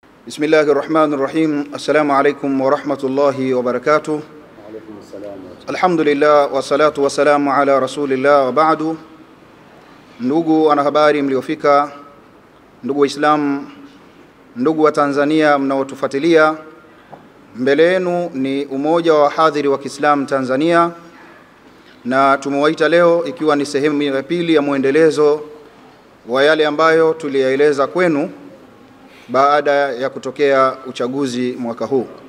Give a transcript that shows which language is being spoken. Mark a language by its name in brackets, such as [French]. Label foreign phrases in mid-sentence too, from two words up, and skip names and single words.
[Arabic] بسم الله الرحمن الرحيم. السلام عليكم ورحمة الله وبركاته. الحمد لله والصلاة والسلام على رسول الله وبعد. [Swahili] Ndugu wanahabari mliofika, ndugu Waislamu, ndugu wa Tanzania mnaotufuatilia, mbele yenu ni umoja wa wahadhiri wa Kiislamu Tanzania, na tumewaita leo ikiwa ni sehemu ya pili ya muendelezo wa yale ambayo tuliyaeleza kwenu baada ya kutokea uchaguzi mwaka huu.